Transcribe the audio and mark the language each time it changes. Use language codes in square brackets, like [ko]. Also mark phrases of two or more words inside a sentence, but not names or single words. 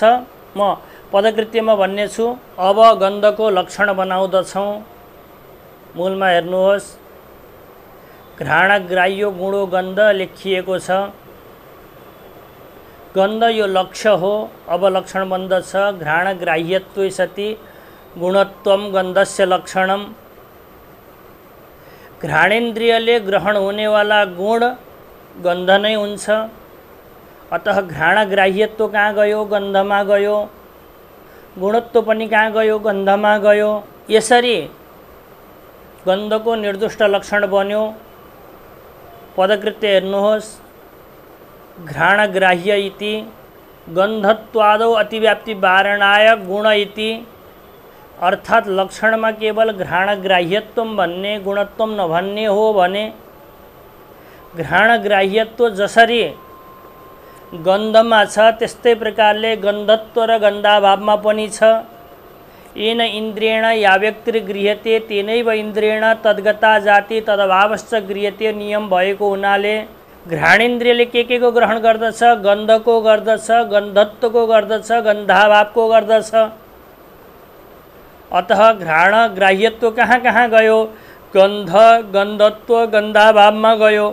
[ne] म पदकृत्यमा भन्ने छु। अब गन्धको लक्षण बनाउँदछौँ। मूलमा हेर्नुहोस्, [sa] घ्राणग्राह्यो गुणो गन्ध [ne] लेखिएको छ। गन्ध यो लक्ष्य हो। अब लक्षण बन्दछ, [sa] घ्राणग्राह्यत्वे सति गुणत्वम गन्धस्य लक्षणम। [ne] घ्राणेन्द्रियले ग्रहण हुनेवाला गुण गन्ध नै हुन्छ। अतः घ्राणग्राह्यत्व कहाँ गयो? गन्धमा गयो। गुणत्व पनि कहाँ गयो? गन्धमा गयो। यसरी गन्धको निर्दिष्ट लक्षण बन्यो। पदकृत्य हेर्नुहोस्, [sa] घ्राणग्राह्य इति गन्धत्वादौ अतिव्याप्ति वारणाय गुण इति। [ne] अर्थात् लक्षणमा केवल घ्राणग्राह्यत्व भन्ने, गुणत्व नभन्ने हो भने घ्राणग्राह्यत्व जसरी गन्धमा छ त्यस्तै प्रकारले गन्धत्व र गन्धाभावमा पनि छ। [sa] येन इन्द्रियेण या व्यक्तिर्गृह्यते तेनैव इन्द्रियेण तद्गता जाति तदभावश्च गृह्यते [ne] नियम भएको हुनाले घ्राणेन्द्रियले के को ग्रहण गर्दछ? गन्धको गर्दछ, गन्धत्वको गर्दछ, गन्धाभावको गर्दछ। अतः घ्राणग्राह्यत्व कहाँ कहाँ गयो? गन्ध, गन्धत्व, गन्धाभावमा गयो।